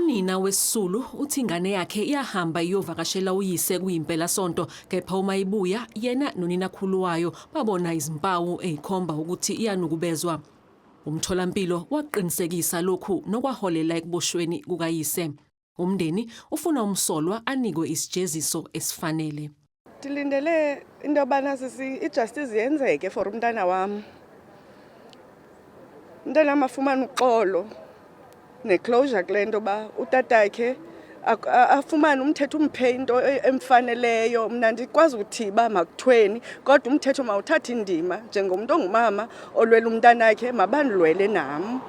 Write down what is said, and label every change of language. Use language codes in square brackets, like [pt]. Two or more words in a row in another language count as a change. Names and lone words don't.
[zu] Unina weSisulu uthi ingane yakhe iyahamba iyovakashela uyise kuyimpela sonto, kepha uma ibuya yena noninakhulu wayo babona izimpawu ezikhomba ukuthi iyanukubezwa. Umtholampilo waqinisekisa lokhu nokwaholela ekuboshweni kukayise. Umndeni ufuna umsolwa anikwe isijeziso esifanele. [xh] Dilindele into yobana ijustice yenzeke for umntana wam. Umntana wam afumane uxolo neclosure kule nto ba utatakhe afumane umthetho umphe into emfaneleyo. Mna andikwazi ukuthi uba makuthweni, kodwa umthetho mawuthathe indima njengomntu ongumama olwela umntanakhe, mabandilwele nam.